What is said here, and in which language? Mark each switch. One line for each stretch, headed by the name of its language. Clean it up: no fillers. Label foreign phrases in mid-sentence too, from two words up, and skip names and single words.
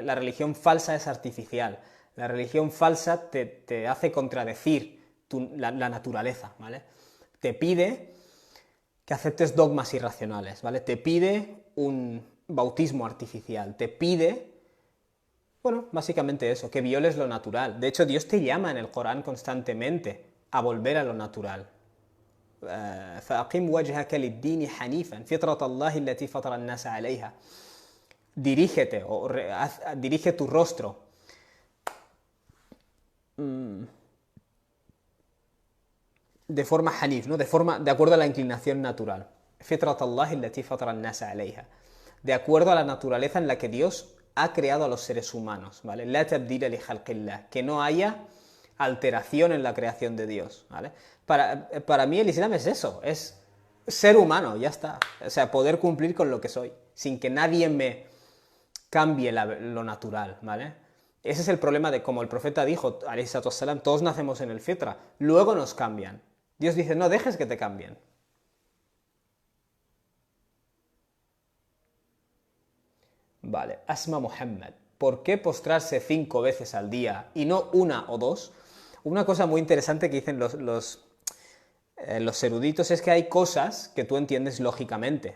Spanish: La religión falsa es artificial. La religión falsa te hace contradecir la naturaleza, ¿vale? Te pide que aceptes dogmas irracionales, ¿vale? Te pide un bautismo artificial, te pide, bueno, básicamente eso, que violes lo natural. De hecho, Dios te llama en el Corán constantemente a volver a lo natural.
Arabic: فَأَقِمْ وَجْهَكَ لِلدِّينِ حَنِيفًا فِطْرَةَ اللَّهِ الَّتِي فَطَرَ النَّاسَ عَلَيْهَا.
Spanish: Dirígete, dirige tu rostro de forma hanif, ¿no? De acuerdo a la inclinación natural.
Arabic: فطرة الله التي فطر الناس عليها.
Spanish: De acuerdo a la naturaleza en la que Dios ha creado a los seres humanos, ¿vale?
Arabic: لا تبديل لخلق الله,
Spanish: que no haya alteración en la creación de Dios, ¿vale? Para mí el Islam es eso, es ser humano, ya está. O sea, poder cumplir con lo que soy, sin que nadie me cambie lo natural, ¿vale? Ese es el problema de, como el profeta dijo,
Arabic: عليه الصلاة والسلام,
Spanish: todos nacemos en el fitra, luego nos cambian. Dios dice, no dejes que te cambien. Vale, Asma Muhammad. ¿Por qué postrarse 5 veces al día y no 1 o 2? Una cosa muy interesante que dicen los eruditos es que hay cosas que tú entiendes lógicamente.